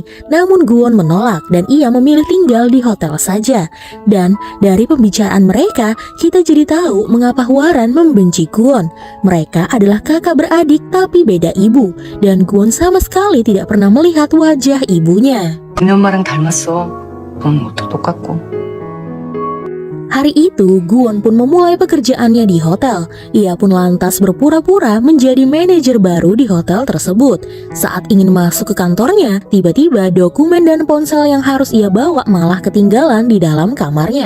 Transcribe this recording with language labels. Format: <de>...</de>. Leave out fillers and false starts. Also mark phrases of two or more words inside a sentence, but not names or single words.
<id>Namun Guwon menolak dan ia memilih tinggal di hotel saja. Dan dari pembicaraan mereka, kita jadi tahu mengapa Hwaran membenci Guwon. Mereka adalah kakak beradik tapi beda ibu, dan Guwon sama sekali tidak pernah melihat wajah ibunya.</id> <ko>네 엄마랑 닮았어. 넌 옷도 똑같고.</ko> <id>Hari itu, Guwon pun memulai pekerjaannya di hotel. Ia pun lantas berpura-pura menjadi manajer baru di hotel tersebut. Saat ingin masuk ke kantornya, tiba-tiba dokumen dan ponsel yang harus ia bawa malah ketinggalan di dalam kamarnya.</id>